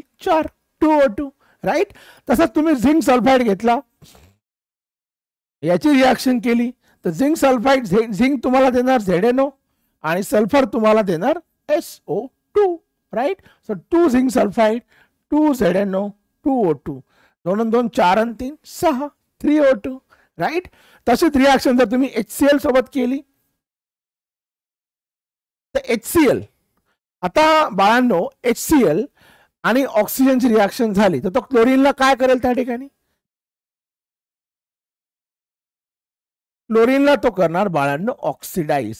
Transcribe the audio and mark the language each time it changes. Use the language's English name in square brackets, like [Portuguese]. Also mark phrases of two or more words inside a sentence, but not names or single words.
[Marathi] 4, 2O2, राईट. तसंच तुम्ही [English] zinc sulphide [Marathi] घेतला, याची रिॲक्शन केली तर [English] zinc sulphide, [Marathi] झिंक तुम्हाला देणार ZNO आणि सल्फर तुम्हाला देणार SO2, राईट. सो 2 [English] zinc sulphide, [Marathi] 2 ZNO, 2O2, 2 × 2 4 × 3 6, 3O2, राईट. तशीच रिॲक्शन जर तुम्ही HCl सोबत केली तर HCl. आता बाळांनो HCl आणि ऑक्सिजनची रिॲक्शन झाली तर तो क्लोरीनला काय करेल? त्या ठिकाणी क्लोरीनला तो करणार बाळांनो ऑक्सिडाइज.